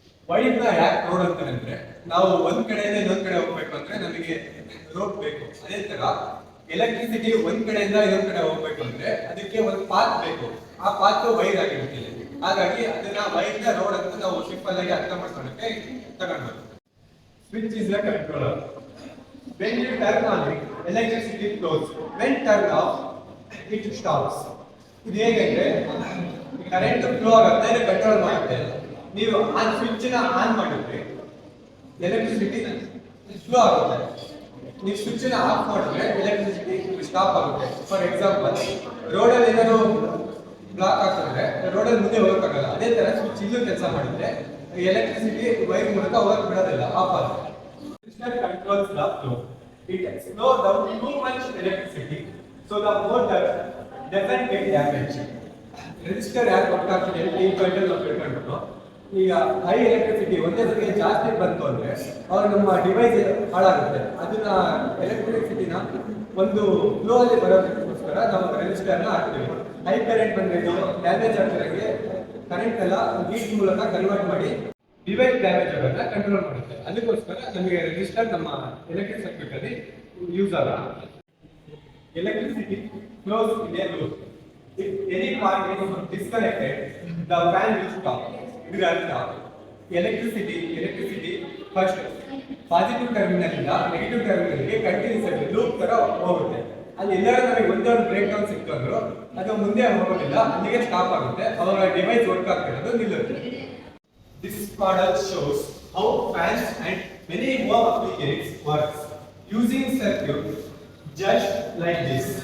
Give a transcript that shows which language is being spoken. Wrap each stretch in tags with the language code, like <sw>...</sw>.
<kn>ವೈರ್ನ ಯಾಕೆ ರೋಡ್ ಅಂತಾರೆ ಅಂದ್ರೆ, ನಾವು ಒಂದ್ ಕಡೆಯಿಂದ ಇನ್ನೊಂದ್ ಕಡೆ ಹೋಗ್ಬೇಕು ಅಂದ್ರೆ ನಮಗೆ ರೋಡ್ ಬೇಕು. ಅದೇ ತರ ಎಲೆಕ್ಟ್ರಿಸಿಟಿ ಒಂದ್ ಕಡೆಯಿಂದ ಇನ್ನೊಂದ್ ಕಡೆ ಹೋಗ್ಬೇಕು ಅಂದ್ರೆ ಅದಕ್ಕೆ ಒಂದು ಪಾತ್ ಬೇಕು. ಆ ಪಾತ್ ವೈರ್ ಆಗಿರುತ್ತೆ. ಹಾಗಾಗಿ ಅದನ್ನ ವೈರ್ನ ರೋಡ್ ಅಂತ ನಾವು ಸಿಂಪಲ್ ಆಗಿ ಅರ್ಥ ಮಾಡ್ಕೊಳ್ಳೋಕೆ ತಗೊಂಡ್ಬರ್ತೀವಿ.</kn> <en>Switch is the controller. When you turn on it, electricity flows. When turned off, it stops.</en> <kn>ಇದು ಹೇಗೆಂದ್ರೆ ಕರೆಂಟ್ ಫ್ಲೋ ಆಗುತ್ತೆ, ಕಂಟ್ರೋಲ್ ಮಾಡುತ್ತೆ. ನೀವು ಆ ಸ್ವಿಚ್ ನ ಆನ್ ಮಾಡಿದ್ರೆ ಎಲೆಕ್ಟ್ರಿಸಿಟಿ ಫ್ಲೋ ಆಗುತ್ತೆ. ನೀವು ಸ್ವಿಚ್ ನ ಆಫ್ ಮಾಡಿದ್ರೆ ಎಲೆಕ್ಟ್ರಿಸಿಟಿ ಸ್ಟಾಪ್ ಆಗುತ್ತೆ.</kn> <en>for example,</en> <kn>ರೋಡಲ್ಲಿ ಏನಾದ್ರು ಬ್ಲಾಕ್ ಆಗ್ತದೆ, ರೋಡಲ್ಲಿ ಮುಂದೆ ಹೋಗಕ್ಕಾಗಲ್ಲ. ಅದೇ ತರ ಸ್ವಿಚ್ ಇಲ್ಲೂ ಕೆಲಸ ಮಾಡಿದ್ರೆ ಎಲೆಕ್ಟ್ರಿಸಿಟಿ ವೈರ್ ಮೂಲಕ ಹೋಗಕ್ ಬಿಡೋದಿಲ್ಲ, ಆಫ್ ಆಗುತ್ತೆ.</kn> <en>Resistor controls the flow. It slows down too much electricity, so the motor doesn't get damaged.</en> <kn>Resistor ಯಾಕೆ ವರ್ಕ್ ಆಗ್ತದೆ ಅಂತ ಈ ಪಾಯಿಂಟ್ ನಾವು ತಿಳ್ಕೊಂಡ್ರು. ಈಗ ಹೈ ಎಲೆಕ್ಟ್ರಿಸಿಟಿ ಒಂದೇ ಸಲ ಜಾಸ್ತಿ ಬಂತು ಅಂದ್ರೆ ಅವಾಗ ನಮ್ಮ ಡಿವೈಸ್ ಹಾಳಾಗುತ್ತೆ. ಅದನ್ನ ಎಲೆಕ್ಟ್ರಿಸಿಟಿನ ಒಂದು ಫ್ಲೋ ಅಲ್ಲಿ ಬರೋದಕ್ಕೋಸ್ಕರ ನಾವು ರೆಸಿಸ್ಟರ್ನ ಹಾಕ್ತೀವಿ. ಹೈ ಕರೆಂಟ್ ಬಂದ್ರೆ ಡ್ಯಾಮೇಜ್ ಆಗ್ತಿರೋಂಗೆ ಕರೆಂಟ್ ಎಲ್ಲ ಹೀಟ್ ಮೂಲಕ ಕನ್ವರ್ಟ್ ಮಾಡಿ ಡಿವೈಸ್ ಡ್ಯಾಮೇಜ್ ಆಗೋದನ್ನ ಕಂಟ್ರೋಲ್ ಮಾಡುತ್ತೆ. ಅದಕ್ಕೋಸ್ಕರ ನಮಗೆ ರೆಸಿಸ್ಟರ್ ನಮ್ಮ ಎಲೆಕ್ಟ್ರಿಕ್ ಸರ್ಕ್ಯೂಟ್ ಅಲ್ಲಿ ಯೂಸ್ ಆಗುತ್ತೆ.</kn> <en>Electricity flows in a loop. If any part is disconnected, the fan will stop.</en> <kn>ಇದರ ಅರ್ಥ ಎಲೆಕ್ಟ್ರಿಸಿಟಿ ಫಸ್ಟ್ ಪಾಸಿಟಿವ್ ಟರ್ಮಿನಲ್ ಇಂದ ನೆಗೆಟಿವ್ ಟರ್ಮಿನಲ್ಗೆ ಕಂಟಿನ್ಯೂಸ್ ಆಗಿ ಲೂಪ್ ತರ ಹೋಗುತ್ತೆ. ಅಲ್ಲಿ ಎಲ್ಲರೂ ನಮಗೆ ಒಂದೇ ಒಂದು ಬ್ರೇಕ್ ಡೌನ್ ಸಿಕ್ಕಿದ್ರು ಅದು ಮುಂದೆ ಹೋಗೋದಿಲ್ಲ, ಅಲ್ಲಿಗೆ ಸ್ಟಾಪ್ ಆಗುತ್ತೆ. ಅವಾಗ ಡಿವೈಸ್ ವರ್ಕ್ ಆಗ್ತಿರೋದು ನಿಲ್ಲುತ್ತೆ.</kn> <en>This model shows how fans and many more appliances works using circuit just like this.</en>